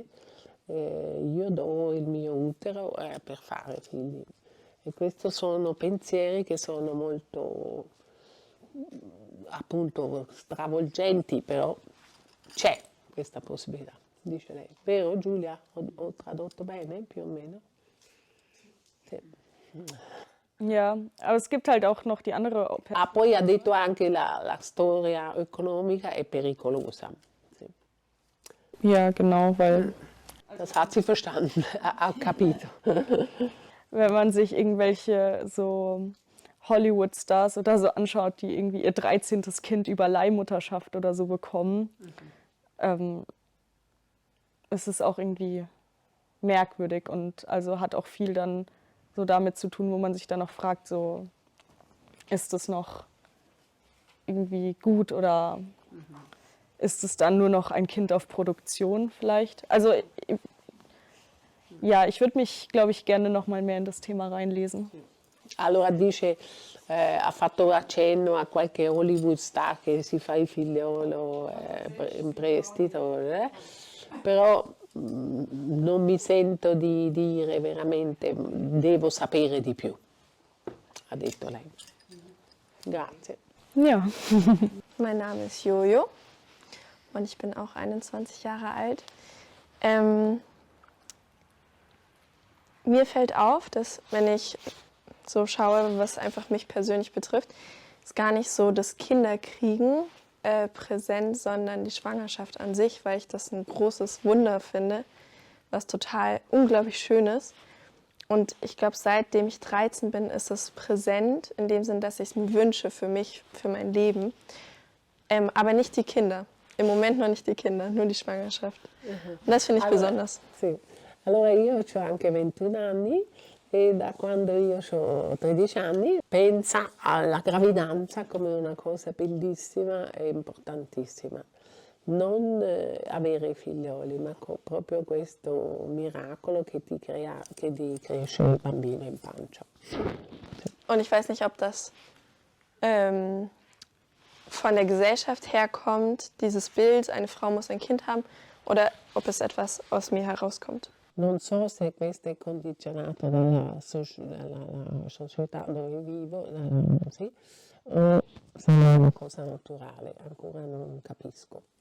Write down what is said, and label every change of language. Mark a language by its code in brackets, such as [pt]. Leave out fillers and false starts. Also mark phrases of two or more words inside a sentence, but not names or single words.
[it] Io do il mio utero per fare figli e questi sono pensieri che sono molto appunto stravolgenti, però c'è questa possibilità, dice lei. Vero Giulia? Ho tradotto bene più o meno? Sì. [de] Ja, aber es gibt halt auch noch die andere. [it] Ah, poi ha detto anche la storia economica è pericolosa. Sì. [de] Ja, genau, weil Das hat sie verstanden, [it] ha capito. [de] wenn man sich irgendwelche so Hollywood-Stars oder so anschaut, die irgendwie ihr 13. Kind über Leihmutterschaft oder so bekommen, ist es auch irgendwie merkwürdig und also hat auch viel dann so damit zu tun, wo man sich dann auch fragt, so ist es noch irgendwie gut oder ist es dann nur noch ein Kind auf Produktion vielleicht? Also ja, ich würde mich, glaube ich, gerne noch mal mehr in das Thema reinlesen. [it] Allora dice, ha fatto accenno a qualche Hollywood star che si fa il figliolo in prestito, però non mi sento di dire veramente, devo sapere di più, ha detto lei. Grazie. [de] Ja. Mein Name ist Jojo und ich bin auch 21 Jahre alt. Mir fällt auf, dass wenn ich so schaue, was einfach mich persönlich betrifft, ist gar nicht so das Kinderkriegen präsent, sondern die Schwangerschaft an sich, weil ich das ein großes Wunder finde, was total unglaublich schön ist. Und ich glaube, seitdem ich 13 bin, ist es präsent, in dem Sinn, dass ich es mir wünsche für mich, für mein Leben. Aber nicht die Kinder. Im Moment noch nicht die Kinder, nur die Schwangerschaft. Und das finde ich besonders. [it] Sì. Allora io ho anche 21 anni e da quando io ho 13 anni penso alla gravidanza come una cosa bellissima e importantissima. Non avere figlioli, ma proprio questo miracolo che ti cresce il bambino in pancia. [de] Und ich weiß nicht, ob das von der Gesellschaft herkommt, dieses Bild, eine Frau muss ein Kind haben, oder ob es etwas aus mir herauskommt. [it] Non so se questo è condizionato dalla società dove vivo, sì, o se è una cosa naturale, ancora non capisco.